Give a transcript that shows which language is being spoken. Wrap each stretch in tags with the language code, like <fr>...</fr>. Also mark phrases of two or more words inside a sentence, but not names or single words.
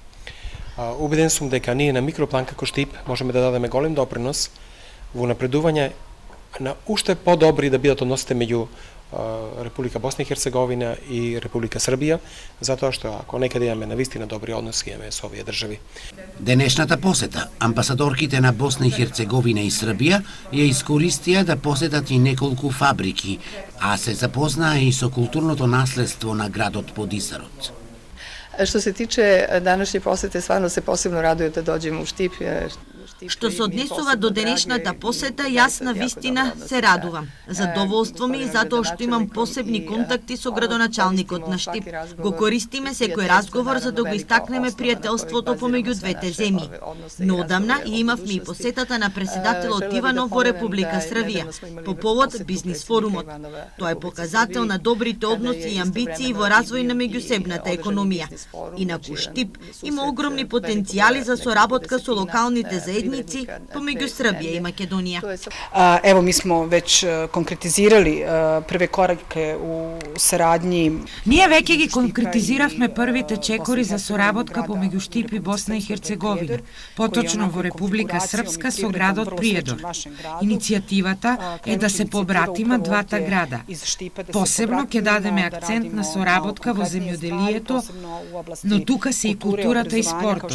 <mk>Убеден сум дека ние на микроплан како Штип можеме да дадеме голем допринос во напредување на уште подобри да бидат односите меѓу Република Босна и Херцеговина и Република Србија, затоа што ако некаде имаме навистина добри односи имаме со овие држави. Денешната посета амбасадорките на Босна и Херцеговина и Србија ја искористија да посетат и неколку фабрики, а се запознаа и со културното наследство на градот Подисарот.</mk> <sr>Što se tiče današnje posete, stvarno se posebno raduje da dođemo u Štip.</sr> <mk>Што се однесува до денешната посета, јас на вистина се радувам. Задоволство ми затоа што имам посебни контакти со градоначалникот на Штип. Го користиме секој разговор за да го истакнеме пријателството помеѓу двете земји. Но одамна и имавме и посетата на преседателот Иванов во Република Србија по повод бизнис форумот. Тоа е показател на добрите односи и амбиции во развој на меѓусебната економија. Инаку Штип има огромни потенцијали за соработка со локалните заедници помеѓу Србија и Македонија.</mk> <bs>Evo, mi smo već konkretizirali prve korake u saradnji.</bs> <mk>Ние веќе ги конкретизиравме првите чекори за соработка помеѓу Штип и Босна и Херцеговина, поточно во Република Српска со градот Приедор. Иницијативата е да се побратима двата града. Посебно ќе дадеме акцент на соработка во земјоделието, но тука се и културата и спортот.</mk>